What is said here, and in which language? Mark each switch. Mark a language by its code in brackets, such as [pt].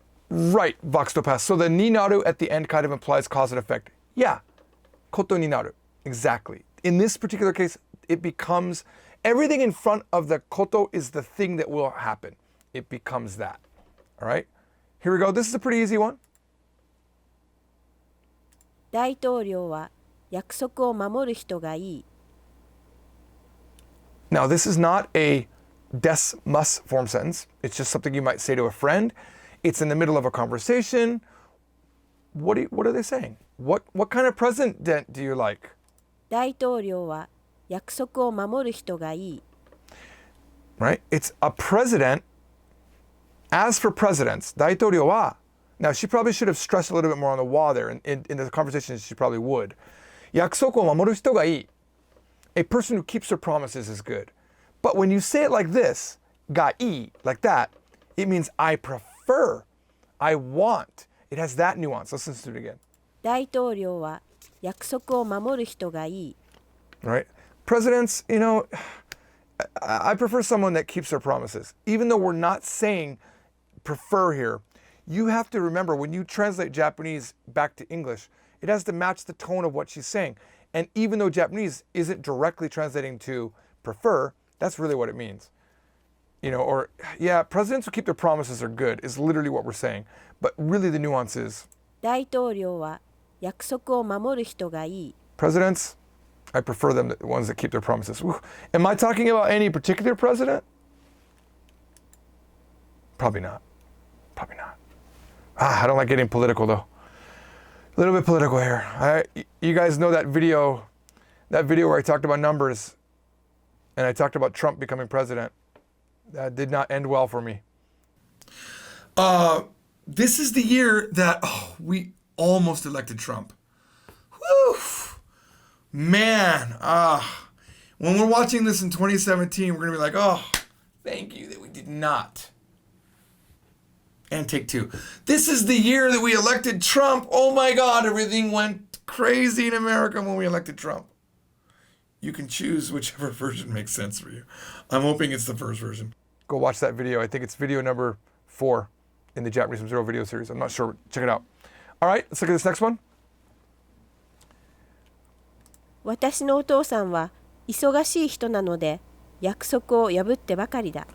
[en] Right, vox to past. So the ni naru at the end kind of implies cause and effect. Yeah, [ja] koto ni naru. [en] Exactly. In this particular case, it becomes, everything in front of the koto is the thing that will happen. It becomes that, all right? Here we go. This is a pretty easy one. [ja] 大統領は約束を守る人がいい。 [en] Now, this is not a des must form sentence. It's just something you might say to a friend. It's in the middle of a conversation. What are they saying? What kind of president do you like? [ja] 大統領は約束を守る人がいい。 [en] Right? It's a president. As for presidents, [ja] 大統領は, [en] now she probably should have stressed a little bit more on the wa there. In the conversation, she probably would. [ja] 約束を守る人がいい. [en] A person who keeps her promises is good. But when you say it like this, がいい, like that, it means I prefer, I want. It has that nuance. Let's listen to it again. [ja] 大統領は約束を守る人がいい。 [en] Right? Presidents, you know, I prefer someone that keeps their promises. Even though we're not saying prefer here, you have to remember when you translate Japanese back to English, it has to match the tone of what she's saying. And even though Japanese isn't directly translating to prefer, that's really what it means. You know, or yeah, presidents who keep their promises are good is literally what we're saying. But really the nuance is [ja] 大統領は約束を守る人がいい。 [en] Presidents, I prefer them, the ones that keep their promises. Whew. Am I talking about any particular president? Probably not. Probably not. I don't like getting political though. A little bit political here. You guys know that video where I talked about numbers and I talked about Trump becoming president. That did not end well for me. This is the year that we almost elected Trump. Whew. Man, when we're watching this in 2017, we're going to be like, oh, thank you that we did not. And take two. This is the year that we elected Trump. Oh my God, everything went crazy in America when we elected Trump. You can choose whichever version makes sense for you. I'm hoping it's the first version. Go watch that video. I think it's video number 4 in the Japanese from Zero video series. I'm not sure. Check it out. All right, let's look at this next one. [ja] 私のお父さんは忙しい人なので約束を破ってばかりだ。